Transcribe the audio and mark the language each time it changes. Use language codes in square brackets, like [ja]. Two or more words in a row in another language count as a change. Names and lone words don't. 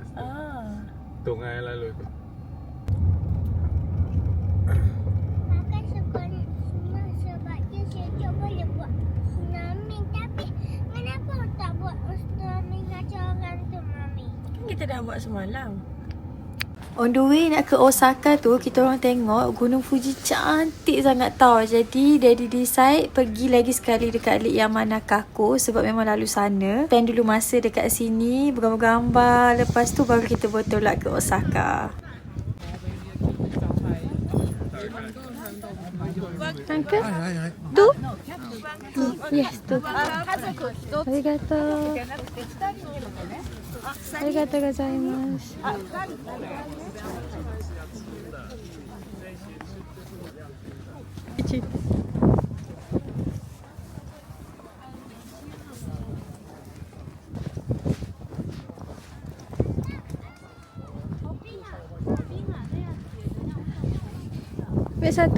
[ms] Tungai lalu tu. Kakak suka senang sebab dia sejuk boleh buat tsunami. Tapi kenapa tak buat tsunami kacau orang tu, Mami? Kita dah buat semalam. On the way nak ke Osaka tu, kita orang tengok Gunung Fuji cantik sangat tau. Jadi Daddy decide pergi lagi sekali dekat Lake Yamanakako sebab memang lalu sana. Spend dulu masa dekat sini, bergambar-gambar. Lepas tu baru kita bertolak ke Osaka. Uncle? Tu? Yes, tu. Arigato. [ja] Arigato gozaimasu. [ms] Kecil. Ambil satu.